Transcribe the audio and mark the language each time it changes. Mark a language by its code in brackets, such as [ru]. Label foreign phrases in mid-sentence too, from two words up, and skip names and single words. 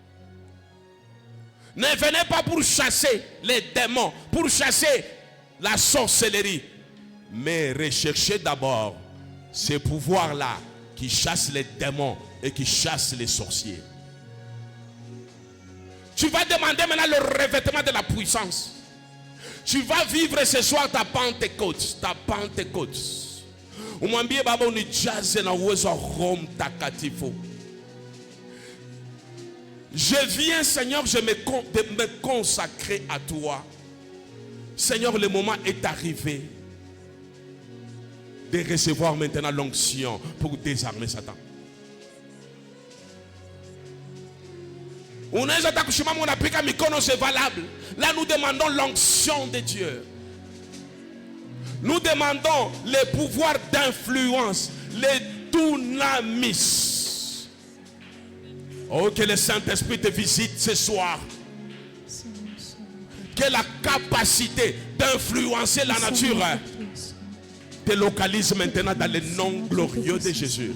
[fr] Ne venez pas pour chasser les démons, pour chasser la sorcellerie, mais recherchez d'abord ces pouvoirs-là qui chassent les démons et qui chassent les sorciers. Tu vas demander maintenant le revêtement de la puissance. Tu vas vivre ce soir ta Pentecôte, ta Pentecôte. [sw] Umwambie Baba unijaze na uwezo wa Roho Mtakatifu. [fr] Je viens, Seigneur, de me consacrer à toi. Seigneur, le moment est arrivé de recevoir maintenant l'onction pour désarmer Satan. [sw] Unaweza takushimama unapika mikono, [fr] c'est valable. Là nous demandons l'onction de Dieu. Nous demandons les pouvoirs d'influence, les dunamis. Oh, que le Saint-Esprit te visite ce soir. Que la capacité d'influencer la nature te localise maintenant dans le nom glorieux de Jésus.